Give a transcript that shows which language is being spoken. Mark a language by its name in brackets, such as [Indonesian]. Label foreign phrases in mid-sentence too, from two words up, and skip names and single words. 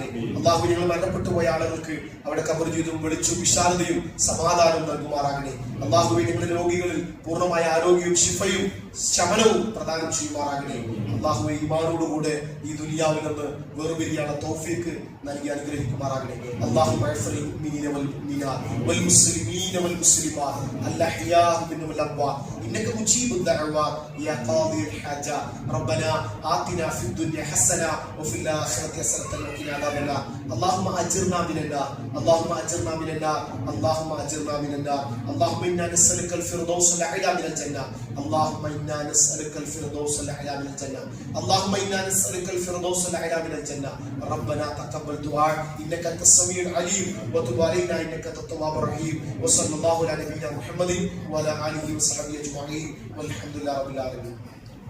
[Malayalam] അല്ലാഹു ഞങ്ങൾ മരണപ്പെട്ടു പോയ ആളുകൾക്ക് അവിടെ ഖബർ ജീവിതവും വെളിച്ചവും വിശാലതയും സമാധാനവും നൽകുമാറാകണേ. അല്ലാഹുവേ ഞങ്ങളുടെ രോഗികളിൽ പൂർണ്ണമായ ആരോഗ്യവും ശിഫയും ശമനവും പ്രദാനം ചെയ്യുമാറാകണേ. അല്ലാഹുവേ ഈമാനോടുകൂടെ ഈ ദുനിയാവിൽ നിന്ന് വേർപിരിയാനുള്ള തൗഫീക്ക് നൽകി അനുഗ്രഹിക്കുമാറാകണേ. [Arabic] اللهم اغفر للمؤمنين والمؤمنات والمسلمين المسلمين والمسلمات الأحياء منهم والأموات إنك مجيب الدعوات يا قاضي الحاجات ربنا آتنا في الدنيا حسنة وفي الآخرة حسنة وقنا عذاب النار اللهم أجرنا من النار اللهم أجرنا من النار اللهم أجرنا من النار اللهم إنا نسألك الفردوس الأعلى من الجنة اللهم إنا نسألك الفردوس الأعلى من الجنة اللهم إنا نسألك الفردوس الأعلى من الجنة ربنا تقبل دعاء إنك أنت السميع العليم وتب علينا إنك أنت التواب الرحيم وصلى الله على نبينا محمد وعلى آله وصحبه أجمعين والحمد لله رب العالمين.